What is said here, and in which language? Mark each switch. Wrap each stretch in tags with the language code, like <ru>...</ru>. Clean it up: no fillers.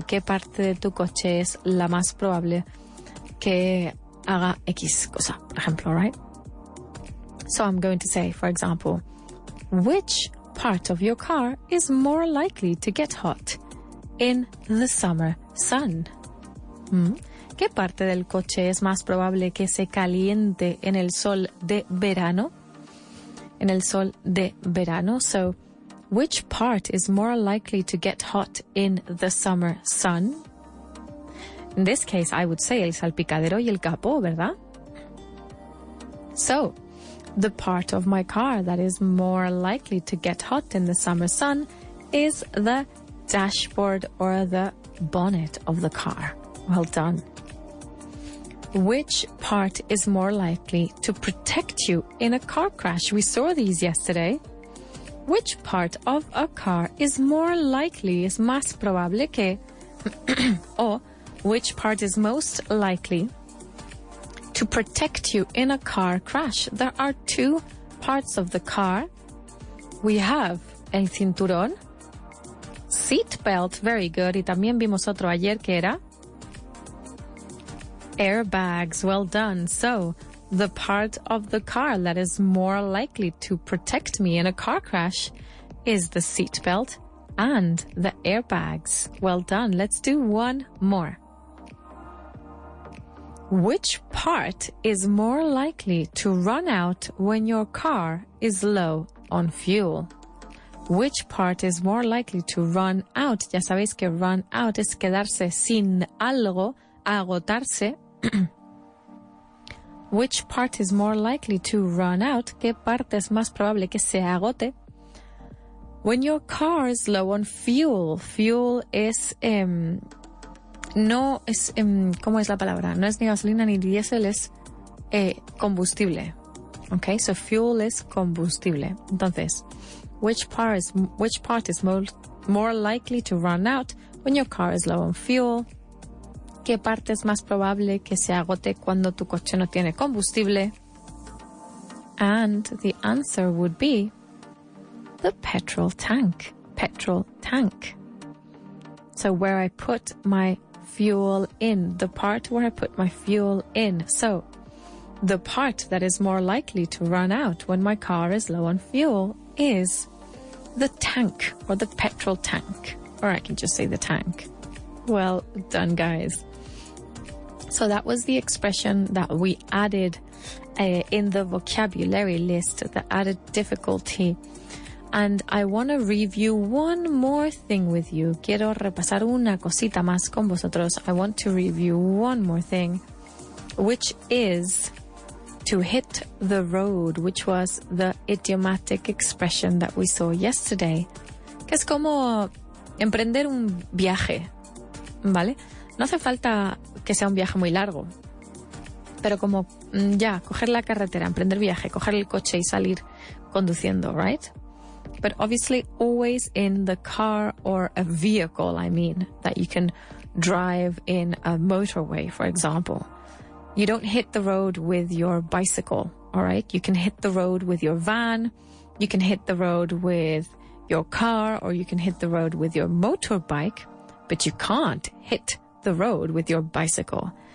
<es>¿Qué parte de tu coche es la más probable que haga X cosa, por ejemplo, right?</es> <en>So I'm going to say, for example, which part of your car is more likely to get hot in the summer sun?</en> <es>¿Qué parte del coche es más probable que se caliente en el sol de verano? En el sol de verano.</es> <en>So, which part is more likely to get hot in the summer sun? In this case, I would say</en> <es>el salpicadero y el capó, ¿verdad?</es> <en>So, the part of my car that is more likely to get hot in the summer sun is the dashboard or the bonnet of the car. Well done. Which part is more likely to protect you in a car crash? We saw these yesterday. Which part of a car is more likely,</en> <es>es más probable que,</es> <en>or which part is most likely to protect you in a car crash? There are two parts of the car. We have</en> <es>el cinturón,</es> <en>seat belt, very good.</en> <es>Y también vimos otro ayer que era airbags,</es> <en>well done. So, the part of the car that is more likely to protect me in a car crash is the seat belt and the airbags. Well done. Let's do one more. Which part is more likely to run out when your car is low on fuel? Which part is more likely to run out?</en> <es>Ya sabéis que run out es quedarse sin algo, agotarse.</es> <en>Which part is more likely to run out?</en> <es>¿Qué parte es más probable que se agote?</es> <en>When your car is low on fuel.</en> <es>Fuel es... no es, ¿cómo es la palabra? No es ni gasolina ni diésel, es combustible. Okay, so fuel es combustible.</es> <en>Entonces, which part is more likely to run out when your car is low on fuel?</en> <es>¿Qué parte es más probable que se agote cuando tu coche no tiene combustible?</es> <en>And the answer would be the petrol tank. Petrol tank. So where I put my fuel in, the part where I put my fuel in. So, the part that is more likely to run out when my car is low on fuel is the tank, or the petrol tank. Or I can just say the tank. Well done, guys. So that was the expression that we added in the vocabulary list, that added difficulty. And I want to review one more thing with you.</en> <es>Quiero repasar una cosita más con vosotros.</es> <en>I want to review one more thing, which is to hit the road, which was the idiomatic expression that we saw yesterday,</en> <es>que es como emprender un viaje, ¿vale? No hace falta que sea un viaje muy largo, pero como ya, coger la carretera, emprender viaje, coger el coche y salir conduciendo, right?</es> <en>But obviously always in the car or a vehicle, I mean, that you can drive in a motorway, for example. You don't hit the road with your bicycle, all right? You can hit the road with your van, you can hit the road with your car, or you can hit the road with your motorbike, but you can't hit the road with your bicycle.</en>